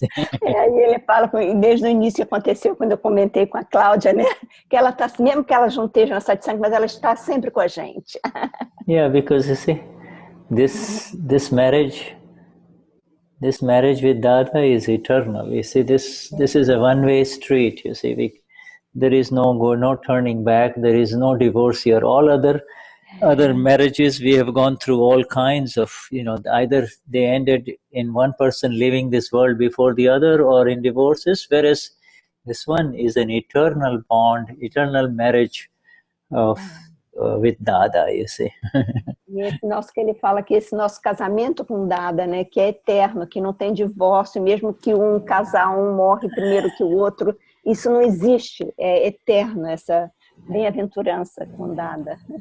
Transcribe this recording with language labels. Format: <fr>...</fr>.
<pt>E ele fala, desde o início aconteceu, quando eu comentei com a Cláudia, né, que ela está, mesmo que ela não esteja na satsang, mas ela está sempre com a gente.</pt> <en>Yeah, because you see, this marriage with Dada is eternal. You see, this is a one-way street. You see, there is no turning back. There is no divorce here. All other marriages, we have gone through all kinds of, either they ended in one person leaving this world before the other, or in divorces, whereas this one is an eternal bond, eternal marriage of with Dada, you see.</en> <pt>E esse nosso, que ele fala que esse nosso casamento com Dada, né, que é eterno, que não tem divórcio, mesmo que um casal, morre primeiro que o outro, isso não existe, é eterno, essa bem-aventurança com Dada.</pt>